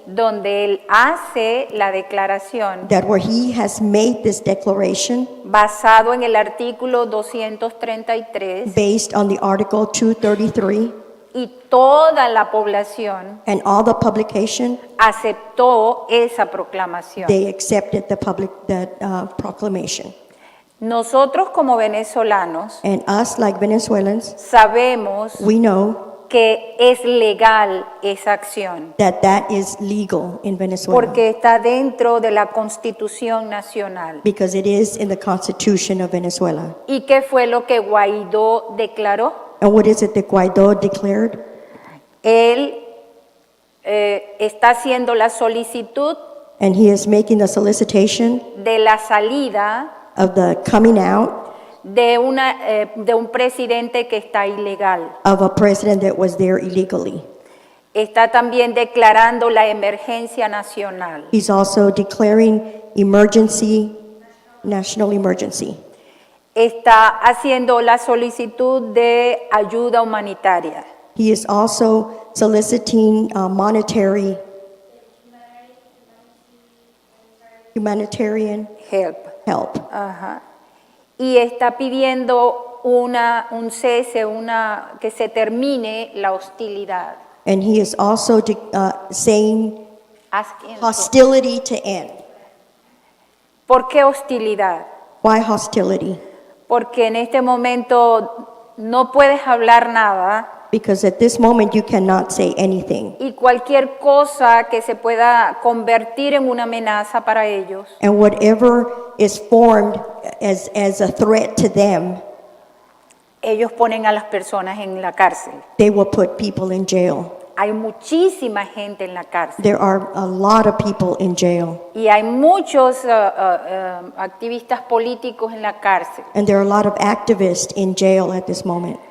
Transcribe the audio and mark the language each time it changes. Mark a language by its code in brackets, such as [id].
[es] donde él hace la declaración [en] that where he has made this declaration [es] basado en el artículo 233 [en] based on the Article 233, [es] y toda la población [en] and all the publication, [es] aceptó esa proclamación. [en] they accepted the proclamation. [es] Nosotros como venezolanos [en] And us, like Venezuelans, [es] sabemos [en] we know [es] que es legal esa acción [en] that is legal in Venezuela [es] porque está dentro de la Constitución Nacional. [en] because it is in the Constitution of Venezuela. [es] ¿Y qué fue lo que Guaidó declaró? [en] And what is it that Guaidó declared? [es] Él está haciendo la solicitud [en] And he is making the solicitation [es] de la salida [en] of the coming out [es] de un presidente que está ilegal. [en] of a president that was there illegally. [es] Está también declarando la emergencia nacional. [en] He's also declaring national emergency. [es] Está haciendo la solicitud de ayuda humanitaria. [en] He is also soliciting humanitarian Help. help. Ajá. [es] Y está pidiendo un cese, que se termine la hostilidad. [en] And he is also saying Asking- hostility to end. [es] ¿Por qué hostilidad? [en] Why hostility? [es] Porque en este momento no puedes hablar nada [en] Because at this moment you cannot say anything. [es] y cualquier cosa que se pueda convertir en una amenaza para ellos, [en] And whatever is formed as a threat to them, [es] ellos ponen a las personas en la cárcel. [en] they will put people in jail. [es] Hay muchísima gente en la cárcel [en] There are a lot of people in jail. [es] y hay muchos activistas políticos en la cárcel [en] And there are a lot of activists in jail at this moment